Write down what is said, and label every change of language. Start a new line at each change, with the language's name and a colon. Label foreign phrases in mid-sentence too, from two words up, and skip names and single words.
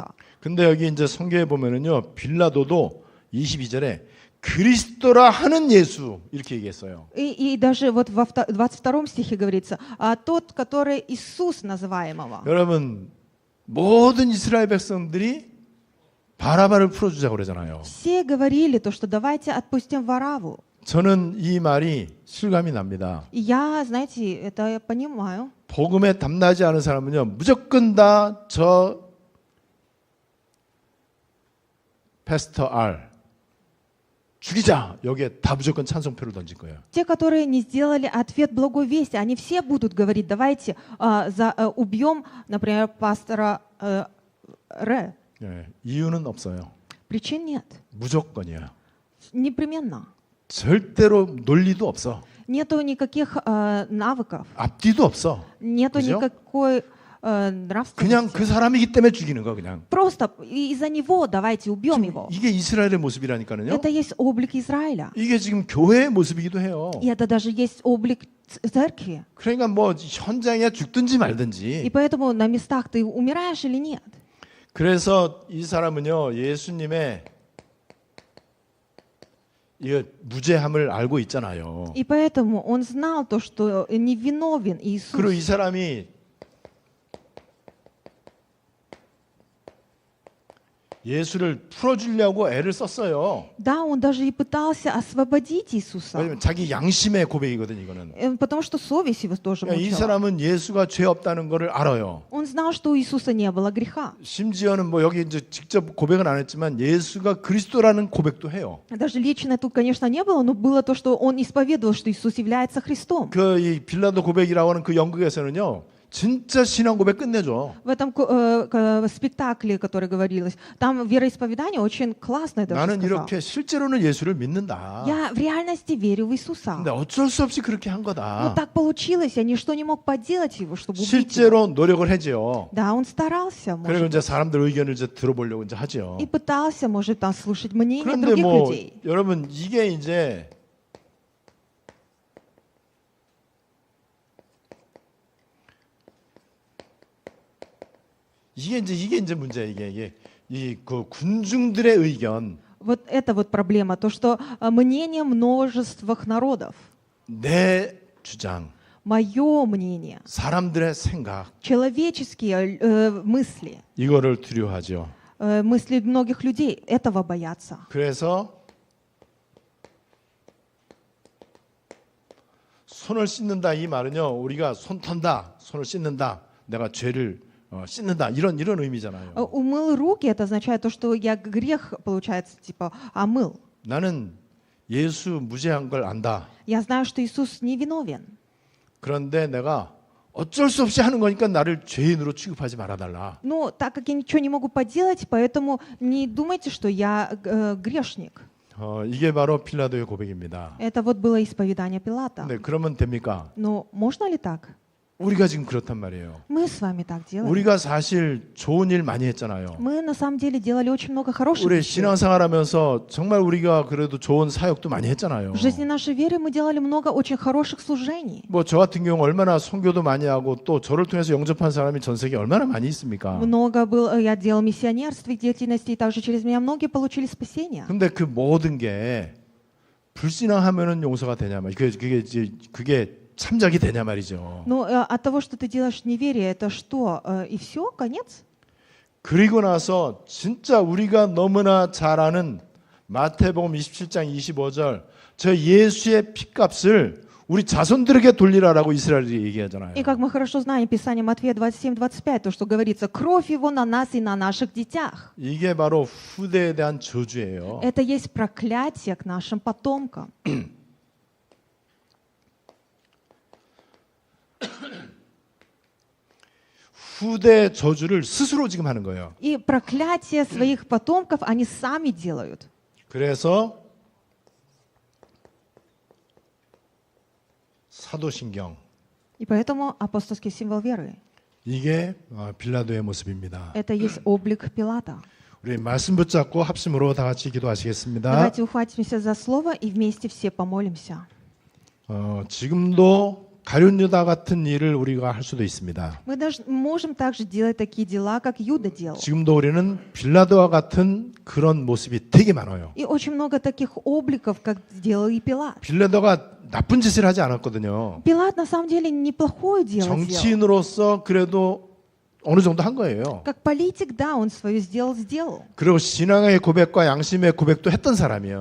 Korean: 근데 여기 이제 성경에 보면은요 빌라도도 22절에 그리스도라 하는 예수 이렇게 얘기했어요.
Russian: И даже вот во 22 стихе говорится, тот, который Иисус называемого.
Korean: 여러분 모든 이스라엘 백성들이 바라바를 풀어주자고 그러잖아요.
Russian: Все говорили то, что давайте отпустим Вараву.
Korean: 저는 이 말이 실감이 납니다.
Russian: И я, знаете, это я понимаю.
Korean: 복음에 담나지 않은 사람은요 무조건 다 저 패스터 R 죽이자 여기에 다 무조건 찬송표를 던질 거예요.
Russian: Те, которые не сделали ответ благой вести, они все будут говорить, давайте убьем, например, пастора Ре.
Korean: 예, 이유는 없어요.
Russian: Причин нет.
Korean: 무조건이에요.
Russian: Непременно.
Korean: 절대로 논리도 없어.
Russian: Нету никаких навыков,
Korean: 앞뒤도 없어.
Russian: нету
Korean: 그죠?
Russian: никакой
Korean: 그냥
Russian: нравственности.
Korean: 그 사람이기 때문에 죽이는 거 그냥.
Russian: Просто из-за него давайте убьем его.
Korean: 이게 이스라엘의 모습이라니까요.
Russian: Это есть облик Израиля.
Korean: 이게 지금 교회의 모습이기도 해요.
Russian: И это даже есть облик церкви.
Korean: 그러니까 뭐 현장에 죽든지 말든지.
Russian: И поэтому на местах ты умираешь или нет.
Korean: 그래서 이 사람은요 예수님의 이 무죄함을 알고 있잖아요.
Russian: И поэтому он знал то, что невиновен Иисус.
Korean: 그리고 이 사람이 예수를 풀어주려고 애를 썼어요.
Russian: Да, он даже и пытался освободить Иисуса.
Korean: 왜냐면 자기 양심의 고백이거든 이거는.
Russian: Потому что совесть его тоже
Korean: 그러니까 이
Russian: мучила.
Korean: 사람은 예수가 죄 없다는 것을 알아요.
Russian: Он знал, что у Иисуса не было греха.
Korean: 심지어는 뭐 여기 이제 직접 고백은 안 했지만 예수가 그리스도라는 고백도 해요.
Russian: Даже лично тут, конечно, не было, но было то, что он исповедовал, что Иисус является Христом.
Korean: 그 이 빌라도 고백이라고 하는 그 연극에서는요. 진짜 신앙 고백 끝내줘.
Russian: В этом спектакле, который говорилось, там вероисповедание очень классное даже
Korean: 나는
Russian: сказал.
Korean: 이렇게 실제로는 예수를 믿는다.
Russian: Я в реальности верю в Иисуса.
Korean: 근데 어쩔 수 없이 그렇게 한
Russian: Но
Korean: 거다.
Russian: так получилось, я ничто не мог поделать его, чтобы убить его.
Korean: 실제로 노력을 해지요.
Russian: Да, он старался,
Korean: 그리고
Russian: может,
Korean: 이제 사람들 의견을 이제 들어보려고 이제 하죠.
Russian: и пытался, может, там слушать мнение
Korean: 그런데
Russian: других
Korean: 뭐
Russian: людей.
Korean: 여러분 이게 이제 이게 이제 문제야 이게 이 그 군중들의 의견
Russian: Вот это вот проблема, то, что мнение множествых народов,
Korean: 내 주장
Russian: мое мнение,
Korean: 사람들의 생각
Russian: человеческие мысли,
Korean: 이거를 두려워하죠.
Russian: мысли многих людей, этого боятся.
Korean: 그래서 손을 씻는다 이 말은요 우리가 손 턴다 손을 씻는다 내가 죄를 씻는다 이런 의미잖아요.
Russian: Умыл руки, это означает то, что я грех, получается, типа, омыл.
Korean: 나는 예수 무죄한 걸 안다.
Russian: Я знаю, что Иисус не виновен.
Korean: 그런데 내가 어쩔 수 없이 하는 거니까 나를 죄인으로 취급하지 말아달라.
Russian: Но так как я ничего не могу поделать, поэтому не думайте, что я грешник.
Korean: 이게 바로 빌라도의 고백입니다.
Russian: Это вот было исповедание Пилата.
Korean: 네, 그러면 됩니까?
Russian: Но можно ли так?
Korean: 우리가 지금 그렇단 말이에요.
Russian: Мы с вами так делаем.
Korean: 우리가 사실 좋은 일 많이 했잖아요.
Russian: Мы на самом деле делали очень много хороших
Korean: 우리
Russian: вещей.
Korean: 신앙생활하면서 정말 우리가 그래도 좋은 사역도 많이 했잖아요.
Russian: В жизни нашей веры мы делали много очень хороших служений.
Korean: 뭐 저 같은 경우 얼마나 선교도 많이 하고 또 저를 통해서 영접한 사람이 전 세계에 얼마나 많이 있습니까?
Russian: Много было, я делал миссионерство деятельности, и также через меня многие получили спасение.
Korean: 근데 그 모든 게 불신앙하면은 용서가 되냐 말. 그게 참작이 되냐 말이죠.
Russian: Но от того, что ты делаешь неверие, это что? И все? Конец?
Korean: 그리고 나서 진짜 우리가 너무나 잘 아는 마태복음 27장 25절 저 예수의 핏값을 우리 자손들에게 돌리라라고 이스라엘이 얘기하잖아요.
Russian: И как мы хорошо знаем Писание Матфея 27-25, то, что говорится, кровь его на нас и на наших детях.
Korean: 이게 바로 후대에 대한 저주예요.
Russian: Это есть проклятие к нашим потомкам.
Korean: 후대 저주를 스스로 지금 하는 거예요.
Russian: И проклятие своих потомков они сами делают.
Korean: 그래서 사도신경
Russian: И поэтому апостольский символ веры.
Korean: 이게 빌라도의 모습입니다.
Russian: Это есть облик Пилата.
Korean: 우리 말씀 붙잡고 합심으로 다 같이 기도하시겠습니다.
Russian: Давайте ухватимся за слово и вместе все помолимся.
Korean: 지금도 가룟 유다 같은 일을 우리가 할 수도 있습니다.
Russian: Мы даже можем также делать такие дела, как Юда делал.
Korean: 지금도 우리는 빌라도와 같은 그런 모습이 되게 많아요.
Russian: И очень много таких обликов, как сделал и Пилат.
Korean: 빌라도가 나쁜 짓을 하지 않았거든요.
Russian: Пилат на самом деле неплохое дело сделал.
Korean: 정치인으로서 그래도 어느 정도 한 거예요.
Russian: Как политик, да, он свое сделал.
Korean: 그리고 신앙의 고백과 양심의 고백도 했던 사람이에요.